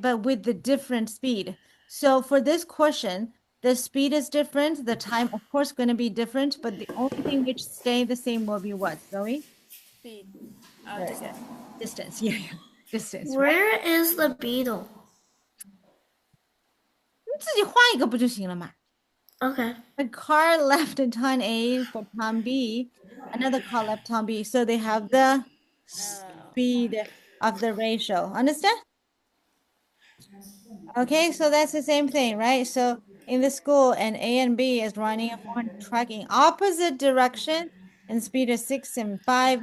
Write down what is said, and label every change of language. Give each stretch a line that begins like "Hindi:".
English: But with the different speed. So for this question, the speed is different. The time, of course, going to be different. But the only thing which stay the same will be what, Zoe? Speed. Very good. Distance, yeah, distance, right? Where is the beetle?
Chinese: 你自己画一个不就行了嘛？
English: Okay. A car left town A for town B. Another car left town B. So they have the speed of the ratio. Understand? Okay, so that's the same thing, right? So in the school, an A and B is running a 400 truck in opposite direction, and speed is 6 and 5.